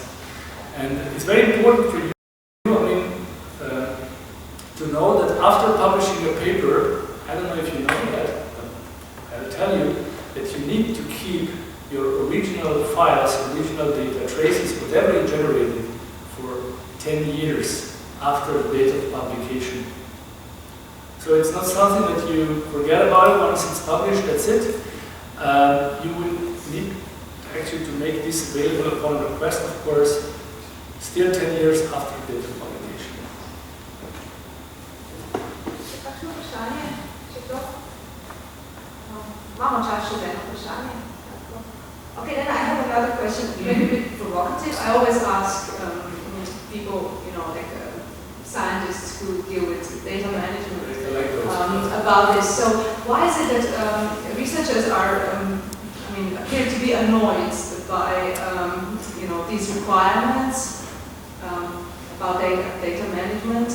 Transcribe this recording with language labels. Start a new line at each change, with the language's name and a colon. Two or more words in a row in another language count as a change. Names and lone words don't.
English: And it's very important for you, I mean, to know that after publishing a paper, I don't know if you know that, but I'll tell you that you need to keep your original files, original data, traces, whatever you generated for 10 years after the date of publication. So it's not something that you forget about it once it's published, that's it. You will need actually to make this available upon request, of course, still 10 years after the date of publication.
Slovenian: Kakšno vprašanje? Če to? Imamo čas še za eno vprašanje?
English: Okay, then I have another question, maybe a bit provocative. I always ask people, you know, like scientists who deal with data management about this. So why is it that researchers are, appear to be annoyed by, these requirements about data management?